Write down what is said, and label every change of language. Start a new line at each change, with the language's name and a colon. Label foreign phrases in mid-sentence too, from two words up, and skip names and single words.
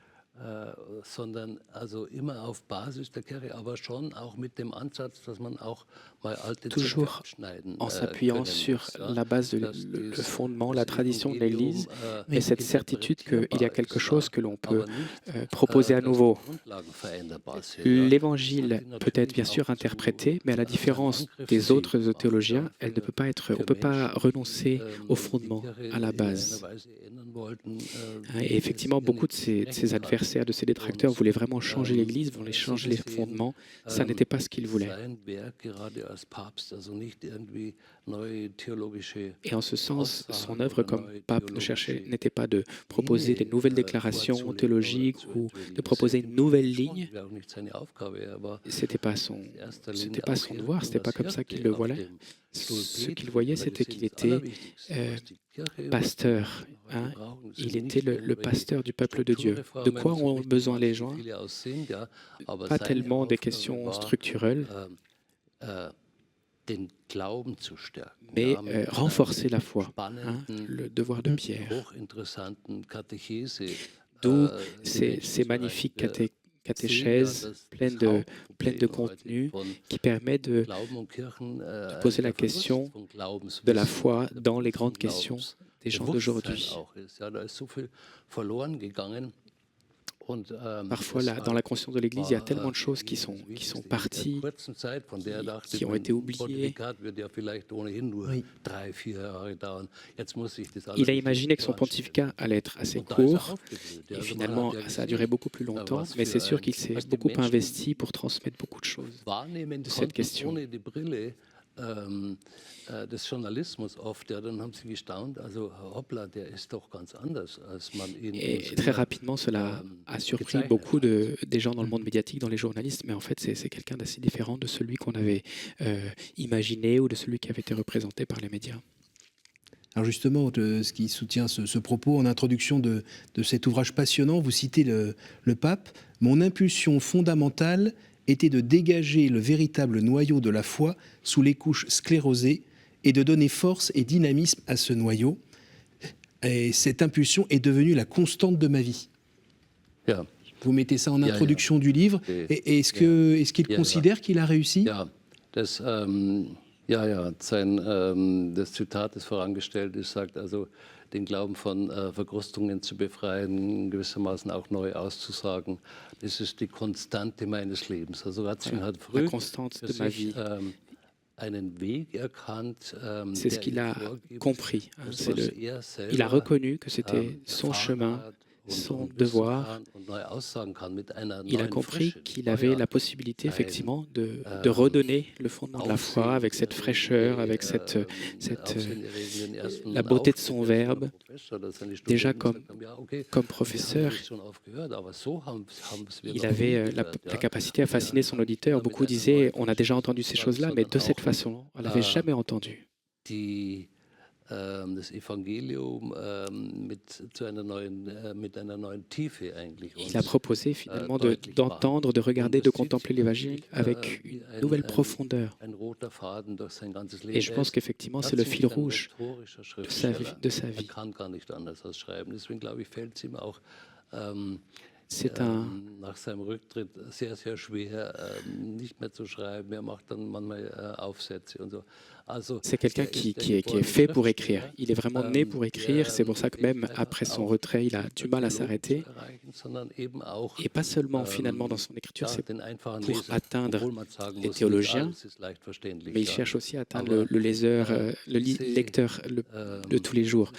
German: sondern also immer auf Basis der Kirche, aber schon auch mit dem Ansatz, dass man auch mal alte Zöpfe
French: Toujours
German: abschneiden
French: en s'appuyant
German: können
French: sur
German: muss. Ja.
French: la base,
German: Dass
French: le
German: das,
French: fondement, la
German: das
French: tradition de l'Église
German: Evangelium
French: et cette certitude qu'il y a
German: interpretierbar
French: quelque
German: ist,
French: chose
German: ja,
French: que l'on peut
German: aber nicht,
French: proposer à
German: dass die
French: nouveau.
German: Grundlagen veränderbar sind. Ja.
French: L'évangile
German: Und die
French: peut être bien
German: natürlich
French: sûr
German: auch zu
French: interprété, mais à la
German: seinem
French: différence
German: Angriff
French: des
German: zu
French: autres
German: sehen
French: théologiens,
German: macht, ja,
French: elle ne peut pas être, on
German: für
French: peut pas
German: Menschen,
French: renoncer au
German: die
French: fondement,
German: Kirche
French: à la
German: in einer
French: base.
German: Weise ändern wollten,
French: Et
German: wie es
French: effectivement,
German: ihr
French: beaucoup
German: nicht
French: de ces
German: entsprechen kann.
French: adversaires, de ces détracteurs voulaient vraiment changer
German: Ähm,
French: l'Église, voulaient
German: so
French: changer les
German: gesehen,
French: fondements. Ça n'était pas ce qu'ils voulaient.
German: sein Werk gerade als Papst, also nicht irgendwie neue theologische
French: Et en ce sens, son
German: Aussagen
French: œuvre
German: oder
French: comme
German: neue
French: pape n'était pas de proposer des
German: Dinge
French: nouvelles déclarations
German: vorzulegen oder
French: théologiques
German: zu
French: ou
German: entwickeln.
French: de
German: Das
French: proposer
German: ist
French: une
German: im
French: nouvelle
German: Prinzip schon,
French: ligne.
German: wäre auch nicht seine Aufgabe, aber
French: C'était pas son,
German: in erster
French: c'était
German: Linie
French: pas
German: auch
French: son devoir, c'était pas
German: als
French: comme ça qu'il
German: Hirte
French: le
German: auf
French: voyait.
German: dem
French: Ce
German: Pulpit,
French: qu'il voyait,
German: weil wir
French: c'était
German: sehen,
French: qu'il
German: das
French: était
German: Allerwichtigste, was die Kirche
French: pasteur.
German: was wir
French: Hein.
German: brauchen,
French: Il
German: sind
French: était
German: nicht
French: le
German: irgendwelche
French: pasteur du peuple de Dieu. De
German: Strukturreformen,
French: quoi
German: so
French: ont
German: wichtig
French: besoin les
German: manche
French: gens?
German: viele auch sind, ja, aber
French: Pas
German: seine
French: tellement des
German: Aufgabe
French: questions
German: war,
French: structurelles,
German: äh, den Glauben zu stärken,
French: mais
German: ja, mit einer
French: renforcer la foi. Hein.
German: spannenden
French: Le devoir de Pierre.
German: hochinteressanten Katechese,
French: D'où
German: die
French: ces
German: Menschen zu
French: magnifiques
German: erreichen. Wir sehen ja,
French: catéchèses
German: dass
French: pleines
German: das
French: de
German: Hauptproblem heute
French: contenu
German: von
French: qui permet de
German: Glauben und Kirchen
French: poser la
German: der Verlust
French: question
German: von
French: de la
German: Glaubenswissen,
French: foi
German: der
French: dans les
German: Verlust von
French: grandes questions des gens
German: Glaubensbewusstsein
French: d'aujourd'hui.
German: auch ist. Ja, da ist so viel verloren gegangen. Und,
French: Parfois, dans la conscience de l'Église, il y a tellement de choses qui sont parties, qui ont été oubliées. Il a imaginé que son pontificat allait être assez court, et finalement, ça a duré beaucoup plus longtemps, mais c'est sûr qu'il s'est beaucoup investi pour transmettre beaucoup de choses de cette question.
German: Des Journalismus oft, ja, dann haben sie gestaunt, also hoppla, der ist doch ganz anders, als man ihn
French: Et très rapidement, cela a surpris beaucoup des gens dans le monde médiatique, dans les journalistes, mais en fait, c'est quelqu'un d'assez différent de celui qu'on avait imaginé ou de celui qui avait été représenté par les médias. Alors justement, ce qui soutient ce propos en introduction de cet ouvrage passionnant, vous citez le pape. « Mon impulsion fondamentale était de dégager le véritable noyau de la foi sous les couches sclérosées et de donner force et dynamisme à ce noyau. Et cette impulsion est devenue la constante de ma vie. » Ja. Vous mettez ça en introduction du livre. Et est-ce qu'il considère qu'il a réussi?
German: Ja, das Zitat, das vorangestellt ist, sagt also, den Glauben von Verkrustungen zu befreien, gewissermaßen auch neu auszusagen. Das ist die Konstante meines Lebens. Also Ratzinger hat früh für sich einen Weg erkannt,
French: c'est ce qu'il a compris. Il a reconnu que c'était son chemin, son devoir. Il a compris qu'il avait la possibilité effectivement de redonner le fondement de la foi avec cette fraîcheur, avec la beauté de son verbe. Déjà comme professeur, il avait la capacité à fasciner son auditeur. Beaucoup disaient, on a déjà entendu ces choses-là, mais de cette façon, on ne l'avait jamais entendu.
German: Das Evangelium mit einer neuen Tiefe eigentlich.
French: Il a proposé finalement d'entendre, de regarder, de contempler l'Évangile avec une nouvelle profondeur. Et je pense qu'effectivement, c'est le fil rouge de sa vie. C'est
German: nach seinem Rücktritt sehr, sehr schwer, nicht mehr zu schreiben. Er macht dann manchmal Aufsätze und so.
French: C'est quelqu'un qui est fait pour écrire. Il est vraiment né pour écrire. C'est pour ça que même après son retrait, il a du mal à s'arrêter. Et pas seulement finalement dans son écriture, c'est pour atteindre les théologiens, mais il cherche aussi à atteindre le lecteur de tous les jours.